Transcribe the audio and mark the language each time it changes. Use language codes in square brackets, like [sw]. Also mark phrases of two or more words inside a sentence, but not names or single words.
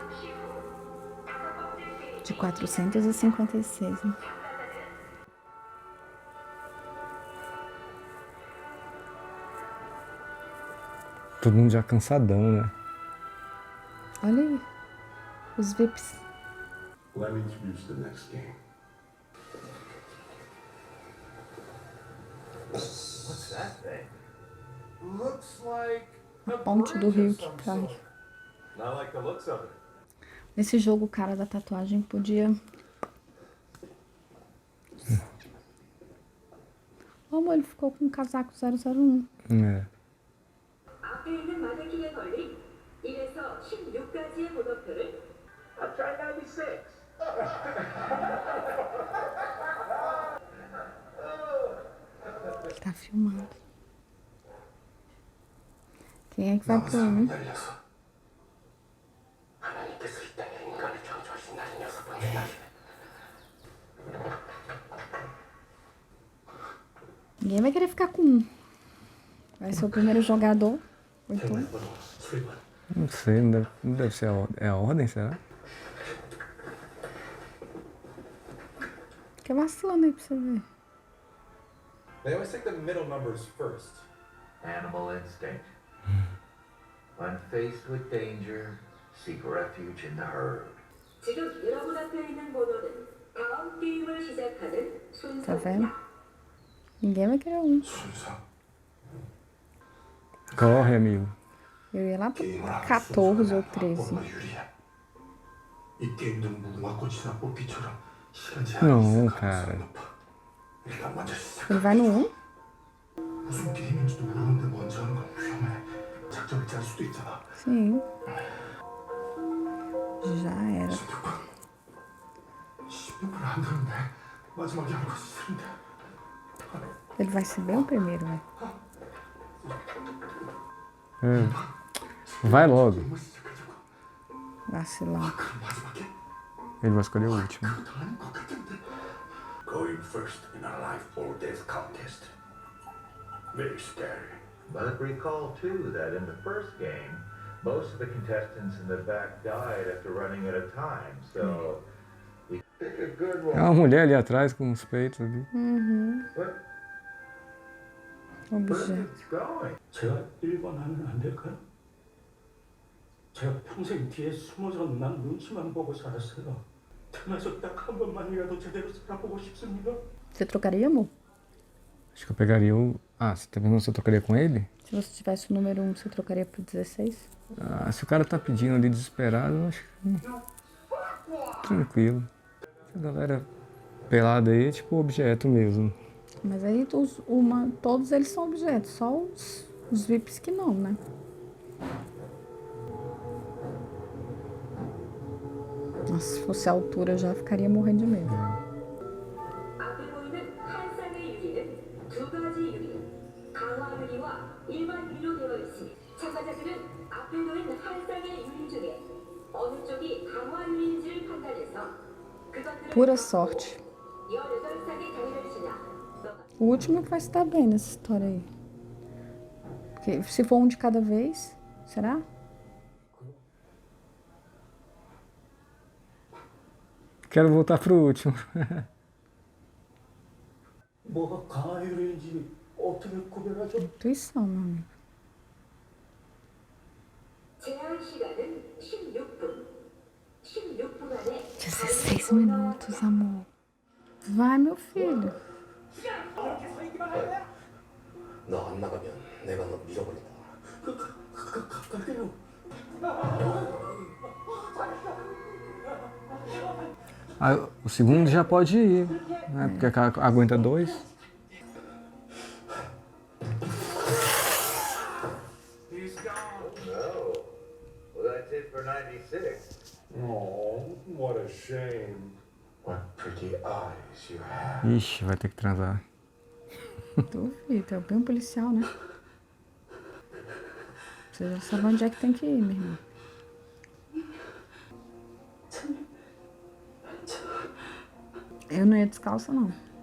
[pt] De 456, né? Todo mundo já cansadão, né? Olha aí. Os VIPs. [en] Let me introduce the next game. What's that thing? Looks like [pt] A ponte do rio que cai. [en] Not like the looks of it. [pt] Nesse jogo, o cara da tatuagem podia... Ô, amor, ele ficou com um casaco 001. É. [ko] 앞에 있는 마네킹에 걸린 1에서 16까지의 번호표를 [en] I'll try 96. [pt] Tá filmado. Quem é que vai pro um? [ko] 열려서 하나님께서 이 땅에 인간을 창조하신 날이 6번째 날이네. [pt] Ninguém vai querer ficar com um. Vai ser o primeiro jogador. Ou então... [ko] 번호 7번. [pt] Não sei, não deve ser a ordem, será? Fica vacilando aí pra você ver. [en] They always take the middle numbers first. Animal instinct. When faced with danger, seek refuge in the herd. [ko] 지금 여러분 앞에 있는 번호는 다음 게임을 시작하는 [pt] Tá vendo? [ko] 순서입니다. [pt] Ninguém vai querer um. [ko] 순서. [pt] Corre, amigo. Eu ia lá pro [ko] 게임을 하는 [pt] 14 ou [ko] 순서가 [pt] 13. [ko] 얼마나 유리해. 이 게임도 무궁화 꽃이나 뽑기처럼 시간 [pt] Não, [ko] 제한이 있을 [pt] cara. [ko] 가능성이 높아. 일단 먼저 시작. [pt] Ele vai no 1? [ko] 무슨 게임인지도 모르는데 먼저 하는 건 위험해. 작전을 짤 수도 있잖아. [pt] Sim. Já era. [ko] 16번. 16번 안 되는데 마지막에 하는 것이 싫은데. [pt] Ele vai ser bem o primeiro, velho. Vai logo. [ko] 뭐 시작하자고. [pt] Vacilar. [ko] 그럼 마지막에 [pt] Ele vai escolher o último. [ko] 그것도 아닌 것 같은데. [en] Going first in a life or death contest. Very scary. But recall too that in the first game, most of the contestants in the back died after running at a time. So pick a good [pt] É [en] one. [pt] uma mulher ali atrás com os peitos ali. [en] Where [pt] Objeto. [en] it's going? [ko] 제가 1번 하면 안 될까요? 제가 평생 뒤에 숨어서 난 눈치만 보고 살았어요. 태어나서 딱 한 번만이라도 제대로 살아보고 싶습니다. [pt] Você trocaria, amor? Acho que eu pegaria o... Ah, você tá perguntando se eu trocaria com ele? Se você tivesse o número 1, você trocaria pro 16? Ah, se o cara tá pedindo ali desesperado, eu acho que... Tranquilo. A galera pelada aí é tipo objeto mesmo. Mas aí todos eles são objetos, só os VIPs que não, né? Nossa, se fosse a altura eu já ficaria morrendo de medo. [ko] 앞에 보이는 한 쌍의 유리는 두 가지 유리, 강화 유리와 일반 유리로 되어 있으니 참가자들은 앞에 놓인 한 쌍의 유리 중에 어느 쪽이 강화 유리인지를 판단해서 그것들을 [pt] Pura sorte. [ko] 18쌍의 다리를 지나 [pt] O último vai se dar bem nessa história aí. Porque se for um de cada vez, será? Quero voltar pro último. [ko] 뭐가 강화유리인지 어떻게 구별하죠? [pt] Intuição, meu amigo. [ko] 제한 시간은 16분. 16분 안에 [pt] 16 minutos, amor. Vai, meu filho. [ko] 너 안 나가면 내가 너 밀어버린다. 갈게요. [pt] Ah, o segundo já pode ir, né? Porque aguenta 2. [en] He's gone. No. Well, that's it for 96. Oh, what a shame. What pretty eyes you have. [pt] Ixi, vai ter que transar. Duvido, é bem um policial, né? Você já sabe onde é que tem que ir, meu irmão. Eu não ia descalça, não.